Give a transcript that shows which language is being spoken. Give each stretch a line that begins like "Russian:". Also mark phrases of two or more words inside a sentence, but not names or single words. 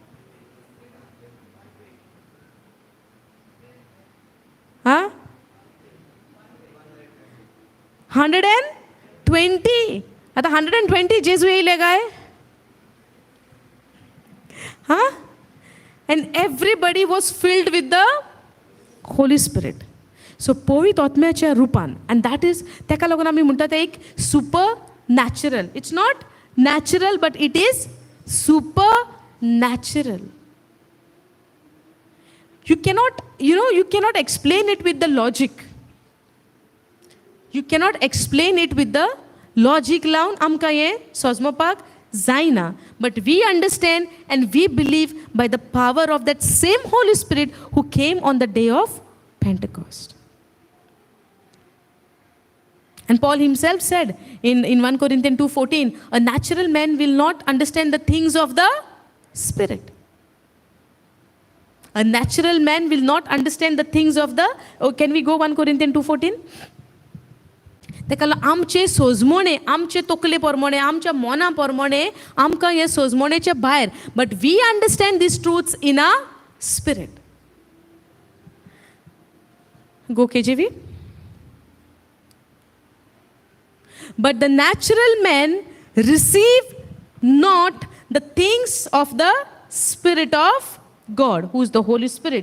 Konkani: Huh? 120. आता 120 जेजू येयले काय? Huh?
English: And everybody was filled with the Holy Spirit.
Konkani: So पवित्र आत्म्याच्या रूपान
English: and that is
Konkani: तेका लागून आमी म्हणटा ते एक supernatural.
English: It's not natural but it is supernatural. You cannot explain it with the logic. You cannot explain it with the logic
Konkani: लावन आमकां हें सोजमोवपाक जायना.
English: But we understand and we believe by the power of that same Holy Spirit who came on the day of Pentecost. And Paul himself said in 1 Corinthians 2:14, a natural man will not understand the things of the Spirit. A natural man will not understand the things of the... Oh, can we go 1 Corinthians 2:14?
Konkani: तेका आमचे सोजमोणे आमचे तोकले परमोणे आमच्या मोना परमोणे आमकां हे सोजमोणेचे भायर
English: but we understand these truths in a spirit. गो KJV. But the natural man receive not the things of the Spirit of God, who is the Holy Spirit.